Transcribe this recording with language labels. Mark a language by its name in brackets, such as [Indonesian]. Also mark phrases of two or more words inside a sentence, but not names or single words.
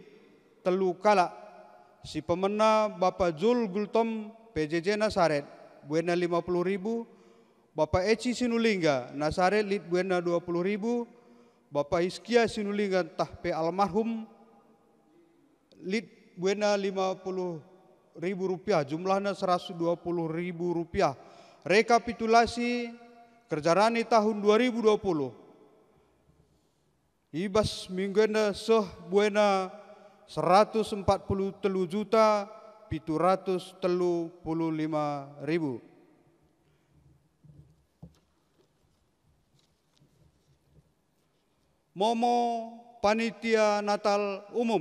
[Batak Karo] telu kala si pemena Bapak Jul Gultom PJJ Nasaret buena 50.000, Bapak Eci Sinulingga Nasaret lid buena 20.000, Bapak Iskia Sinulingga tahpe almarhum lid buena 50.000 rupiah jumlahnya 120.000 rupiah. Rekapitulasi kerjarani tahun 2020 ibas mingguenda seh buena 143.735.000. Momo Panitia Natal Umum.